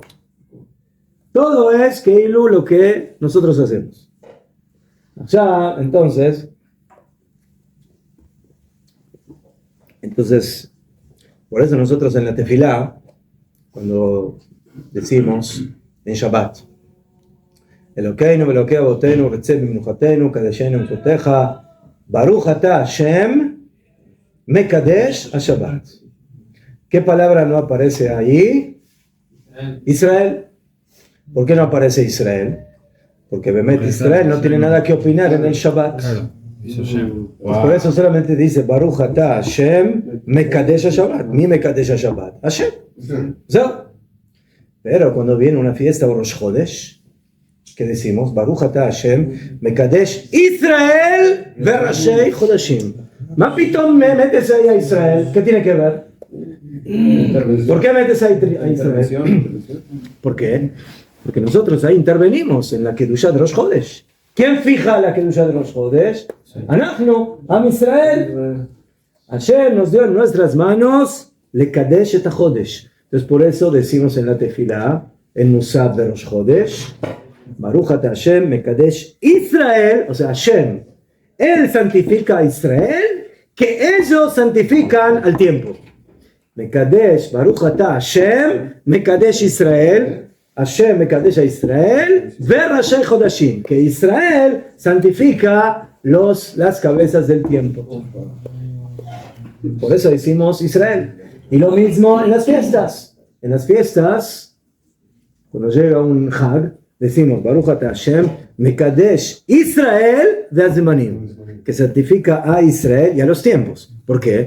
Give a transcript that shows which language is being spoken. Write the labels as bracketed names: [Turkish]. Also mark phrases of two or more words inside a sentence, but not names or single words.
[Spanish] Todo es Keilu lo que nosotros hacemos. Ya, entonces, por eso nosotros en la tefilá, cuando decimos en Shabbat, [Hebrew] אלוהינו ואלוהי אבותינו רצה במנוחתנו קדשנו במצוותיך ברוך אתה השם מקדש השבת. [Spanish] ¿Qué palabra no aparece ahí? Israel. ¿Por qué no aparece Israel? Porque Bemet Israel no tiene nada que opinar en el Shabbat. Por eso solamente dice [Hebrew] ברוך אתה השם מקדש השבת. מי מקדש השבת. השם. [Spanish] Pero cuando viene una fiesta o Rosh Chodesh, ¿qué decimos? [Hebrew] ברוך אתה השם מקדש ישראל וראשי חודשים. ¿מה פתאום [Spanish] me metes ahí a Israel? ¿Qué tiene que ver? ¿Por qué metes a Israel? ¿Por qué? Porque nosotros ahí intervenimos en la Kedushá de Rosh Chodesh. ¿Quién fija la Kedushá de Rosh Chodesh? [Hebrew] אנחנו, עם ישראל. [Spanish] Hashem nos dio en nuestras manos [Hebrew] לקדש את החודש. [Spanish] Entonces por eso decimos en la tefilá, en Musaf de Rosh Chodesh, [Hebrew] ברוך אתה השם מקדש ישראל, [Spanish] o sea Hashem, Él santifica a Israel, que ellos santifican al tiempo. [Hebrew] מקדש, ברוך אתה השם, מקדש ישראל, השם מקדש a ישראל, וראשי חודשים, [Spanish] que Israel santifica las cabezas del tiempo. Por eso decimos Israel. Y lo mismo en las fiestas. En las fiestas, cuando llega un Hag, decimos [Hebrew] ברוך אתה השם מקדש ישראל והזמנים, [Spanish] que santifica a Israel y a los tiempos. ¿Por qué?